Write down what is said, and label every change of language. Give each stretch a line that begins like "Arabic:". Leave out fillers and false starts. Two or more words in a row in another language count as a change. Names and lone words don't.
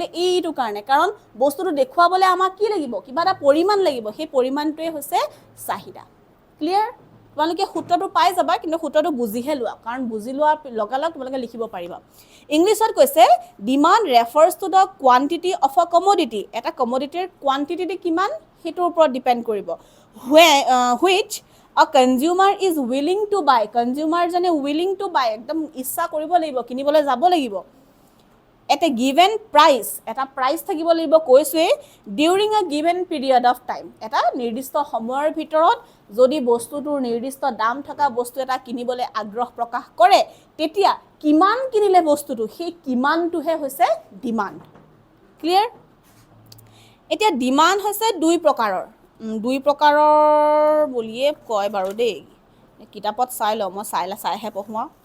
Assamese: এইটো কাৰণে কাৰণ বস্তুটো দেখুৱাবলৈ আমাক কি লাগিব কিবা এটা পৰিমাণ লাগিব সেই পৰিমাণটোৱে হৈছে চাহিদা ক্লিয়াৰ তোমালোকে সূত্ৰটো পাই যাবা কিন্তু সূত্ৰটো বুজিহে লোৱা কাৰণ বুজি লোৱাৰ লগালগ তোমালোকে লিখিব পাৰিবা ইংলিছত কৈছে
English: demand refers to the quantity of a commodity
Assamese: এটা কমোডিটিৰ কোৱান্টিটি কিমান হেতুৰ ওপৰত ডিপেন্ড কৰিব
English: which a consumer is willing to buy consumer
Assamese: জনে
English: willing to buy
Assamese: একদম ইচ্ছা কৰিব লাগিব কিনিবলৈ যাব লাগিব at
English: a given price
Assamese: এটা price থাকিব লাগিব কৈছে
English: during a given period of time
Assamese: এটা নিৰ্দিষ্ট সময়ৰ ভিতৰত যদি বস্তুটোৰ নিৰ্দিষ্ট দাম থকা বস্তু এটা কিনিবলৈ আগ্ৰহ প্ৰকাশ কৰে তেতিয়া কিমান কিনিলে বস্তুটো সেই কিমানটোহে হৈছে ডিমান্ড ক্লিয়াৰ এতিয়া ডিমান্ড হৈছে দুই প্ৰকাৰৰ বুলিয়ে কয় বাৰু দেই কিতাপত চাই ল মই চাইহে পঢ়োৱা